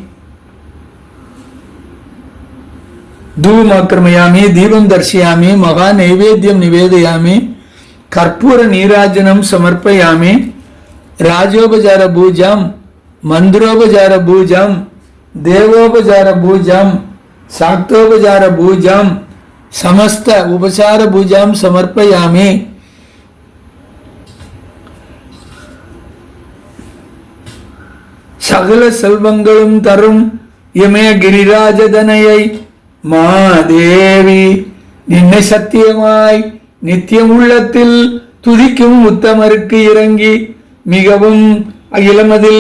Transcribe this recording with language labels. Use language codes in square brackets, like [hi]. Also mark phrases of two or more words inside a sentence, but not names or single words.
[sa] धूपमाघ्रापयामि दीपं दर्शयामि महा नैवेद्यं निवेदयामि कर्पूर नीराजनं समर्पयामि राजोपचार पूजां मन्त्रोपचार पूजां देवोपचार पूजां शाक्तोपचार पूजां समस्त उपचार पूजां समर्पयामि [ta] சகல செல்வங்களும் தரும் இமய கிரிராஜதனையை மாதேவி நின்னை சத்தியமாய் நித்தியம் உள்ளத்தில் துதிக்கும் உத்தமருக்கு இறங்கி மிகவும் அகிலமதில்